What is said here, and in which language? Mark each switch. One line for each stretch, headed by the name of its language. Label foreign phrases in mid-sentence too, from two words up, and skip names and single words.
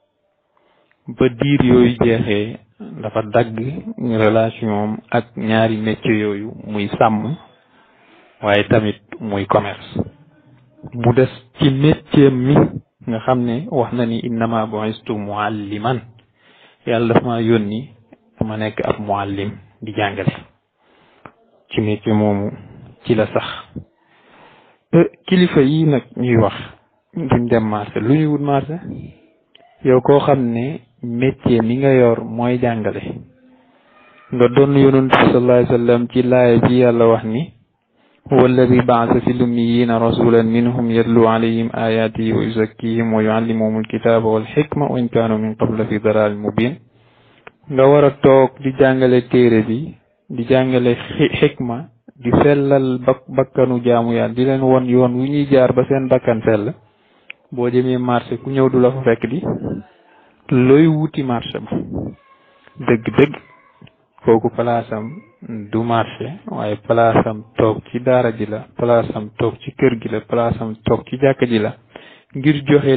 Wolof: ba diir yooyu jeexee dafa dagg relation ak ñaari métier yooyu muy sàmm waaye tamit muy commerce mu des ci métier mi nga xam ne wax na ni
Arabic: إنما بعثت معلما
Wolof: yàlla daf ma yónni ma nekk ab muallim di jàngale ci métier moomu ci la sax kilifa yi nag ñuy wax duñ dem marché lu ñuy wut marché yow koo xam ne métier mi nga yor mooy jàngale nga doon yonent bi
Arabic: صلى الله عليه وسلم
Wolof: ci laaya ji yàlla wax ni
Arabic: هو الذي بعث في الأميين رسولا منهم يتلو عليهم آياته ويزكيهم ويعلمهم الكتاب والحكمة وإن كانوا من قبل في ضلال مبين
Wolof: nga war a toog di jàngale téere bi di jàngale xikma di sellal bakkanu jaamu yàlla di leen won yoon wu ñuy jaar ba seen bakkan sell boo jëmee marché ku ñëw du la fa fekk di looy wuti marché ba dëgg-dëgg kooku palaasam du marché waaye palaasam toog ci daara ji la palaasam toog ci kër gi la palaasam toog ci jàkka ji la ngir joxe